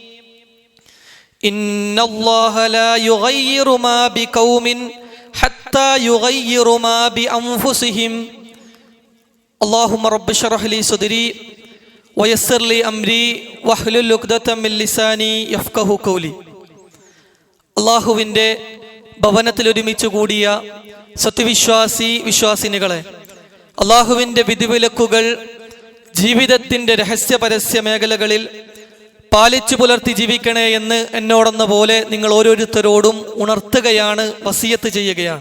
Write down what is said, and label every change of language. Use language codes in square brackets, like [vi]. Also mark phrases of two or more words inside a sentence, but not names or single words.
[ar] إن الله لا يغير ما بقوم حتى يغير ما بأنفسهم اللهم رب اشرح لي صدري ويسر لي أمري واحلل عقدة من لساني يفقهوا قولي [ml] അള്ളാഹുവിൻ്റെ ഭവനത്തിൽ ഒരുമിച്ച് കൂടിയ വിശ്വാസിനികളെ, അള്ളാഹുവിൻ്റെ വിധിവിലക്കുകൾ ജീവിതത്തിൻ്റെ രഹസ്യ പരസ്യ മേഖലകളിൽ പാലിച്ചു പുലർത്തി ജീവിക്കണേ എന്ന് എന്നോടെന്ന പോലെ നിങ്ങൾ ഓരോരുത്തരോടും ഉണർത്തുകയാണ്, വസിയത്ത് ചെയ്യുകയാണ്.